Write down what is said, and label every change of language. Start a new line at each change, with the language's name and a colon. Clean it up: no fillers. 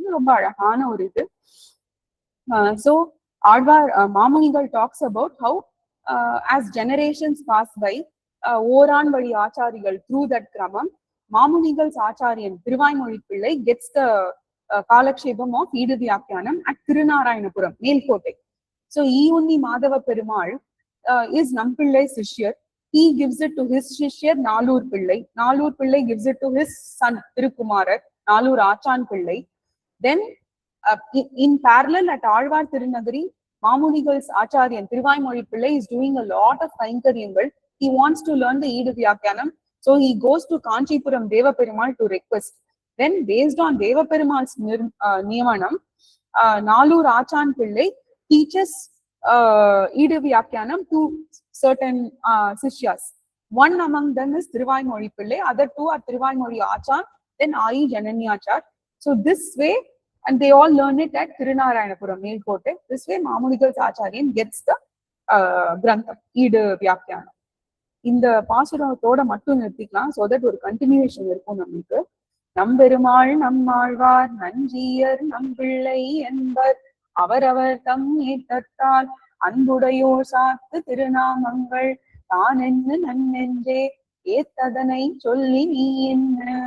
Tamil: ரொம்ப அழகான ஒரு இது. So Alvar Mamunigal
English: talks about how as generations pass by,
Tamil: Oraon வழி ஆச்சாரிகள்
English: through that
Tamil: கிரமம், மாமுனிகள்ஸ் ஆச்சாரியன் திருவாய்மொழி பிள்ளை
English: gets the
Tamil: காலக்ஷேபம் of ஈடு வியாக்கியானம் at Thirunarayanapuram, Melkote.
English: So Eeyunni Madhava Perumal is Nampillai Sishyar. He gives it to his Sishyar Nalur Pillai. Nalur Pillai gives it to his son Tirukumarar, Nalur Achan Pillai. Then in parallel at Alvar Tirunagari, Mamunigal's Acharyan Thiruvaimozhi Pillai is doing a lot of Kainkaryangal. He wants to learn the Edu Vyakyanam. So he goes to Kanchipuram Deva Perumal to request. Then based on Deva Perumal's Niyamanam, Nalur Achan Pillai teaches Edu Vyakyanam to certain Sishyas. One among them is Thiruvaimozhi Pillai, other two are Thiruvaimozhi Achan, then Ayi Jananyachar. So this way, and they all learn it at Tirunarayanapura Melkote. This way Mamunigal's Acharyan gets the Grantham, Edu Vyakyanam.
Tamil: இந்த பாசுரத்தோட மட்டும் நிறுத்திக்கலாம்,
English: so that
Tamil: ஒரு continuation இருக்கும் நமக்கு. நம்பெருமாள் நம்மாழ்வார் நஞ்சியர் நம்பிள்ளை என்பர் அவரவர் தம் ஏற்றத்தால் அன்புடையோர் சாத்து திருநாமங்கள் தான் என்ன நன்னென்றே ஏத்ததனை சொல்லி நீ என்ன.